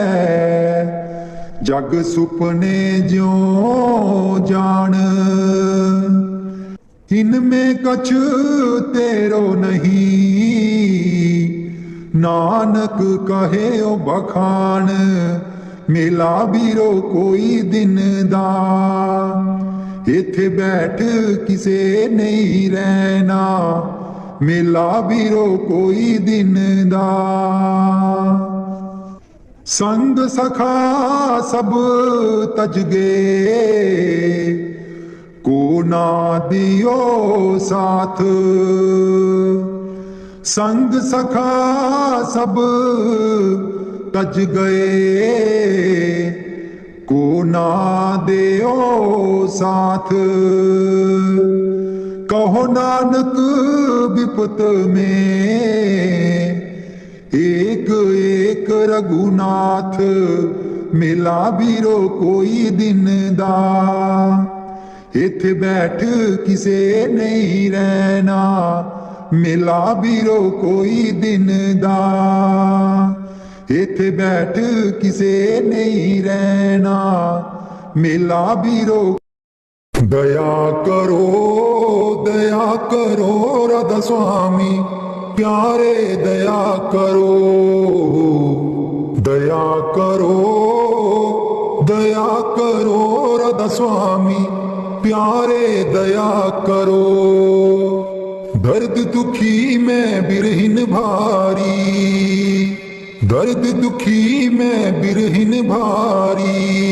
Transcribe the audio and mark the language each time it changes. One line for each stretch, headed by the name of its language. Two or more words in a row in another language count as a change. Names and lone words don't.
Punjabi: ਜਗ ਸੁਪਨੇ ਜਿਉ ਜਾਨ ਇਨਮੇਂ ਕਛ ਤੇਰੋ ਨਹੀਂ ਨਾਨਕ ਕਹੇ ਓ ਬਖਾਨ ਮੇਲਾ ਬੀਰੋ ਕੋਈ ਦਿਨ ਦਾ ਇਥੇ ਬੈਠ ਕਿਸੇ ਨਹੀਂ ਰਹਿਣਾ ਮੇਲਾ ਬੀਰੋ ਕੋਈ ਦਿਨ ਦਾ ਸੰਗ ਸਖਾ ਸਭ ਤਜ ਗਏ ਕੋ ਨਾ ਦਿਓ ਸਾਥ ਸੰਗ ਸਖਾ ਸਭ ਤਜ ਗਏ ਕੋ ਨਾ ਦੇਓ ਸਾਥ ਕਹੋ ਨਾਨਕ ਵਿਪਤ ਮੇਂ ਏਕ ਏਕ ਰਘੁਨਾਥ ਮੇਲਾ ਬੀਰੋ ਕੋਈ ਦਿਨ ਦਾ ਇਥੇ ਬੈਠ ਕਿਸੇ ਨਹੀਂ ਰਹਿਣਾ ਮੇਲਾ ਬੀਰੋ ਕੋਈ ਦਿਨ ਦਾ ਇਥੇ ਬੈਠ ਕਿਸੇ ਨਹੀਂ ਰਹਿਣਾ ਮੇਲਾ ਬੀਰੋ ਦਇਆ
Hindi: करो राधा स्वामी प्यारे दया करो राधा स्वामी प्यारे दया करो दर्द दुखी में बिरहिन भारी दर्द दुखी में बिरहिन भारी